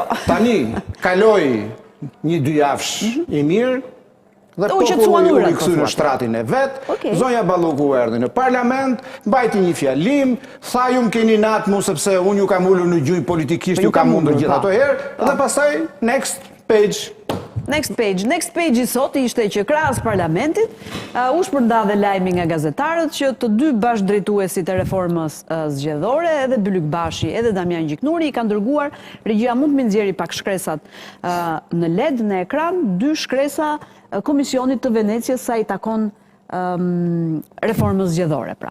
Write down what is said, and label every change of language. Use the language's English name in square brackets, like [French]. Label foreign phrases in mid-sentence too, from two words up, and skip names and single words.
[Albanian] Tani kaloi 1-2 javësh i mirë dhe populli u rikthy në shtratin e vet. Zonja Balluku erdhi në parlament, mbajti një fjalim, tha ju më keni natë mu sepse unë ju kam ulur në gjujë politikisht, ju kam mundur gjithë ato herë, dhe pastaj [English] next page. Next page [Albanian] i sot ishte që krahas parlamentit u shpërnda dhe lajmi nga gazetarët që të dy bashkëdrejtuesit e reformës zgjedhore, edhe Bylyk Bashi edhe Damian Gjiknuri, i kanë dërguar, regjia mund të më nxjerrë pak shkresat në LED, në ekran, 2 shkresa Komisionit të Venecias sa i takon reformës zgjedhore, pra.